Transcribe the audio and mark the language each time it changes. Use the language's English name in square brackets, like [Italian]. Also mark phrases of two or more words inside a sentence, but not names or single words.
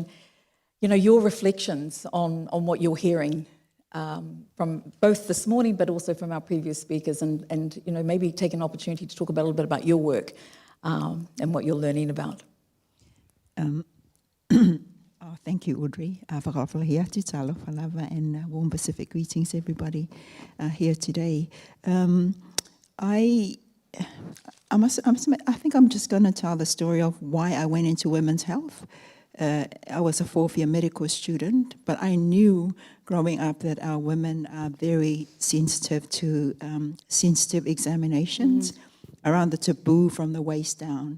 [English] You know, your reflections on what you're hearing from both this morning but also from our previous speakers and you know, maybe take an opportunity to talk a little bit about your work and what you're learning about. Thank you, Audrey. Fakatalofa te [Samoan] Talofa lava [English] and warm Pacific greetings, everybody here today. I think I'm just going to tell the story of why I went into women's health. I was a fourth-year medical student, but I knew growing up that our women are very sensitive to sensitive examinations around the taboo from the waist down.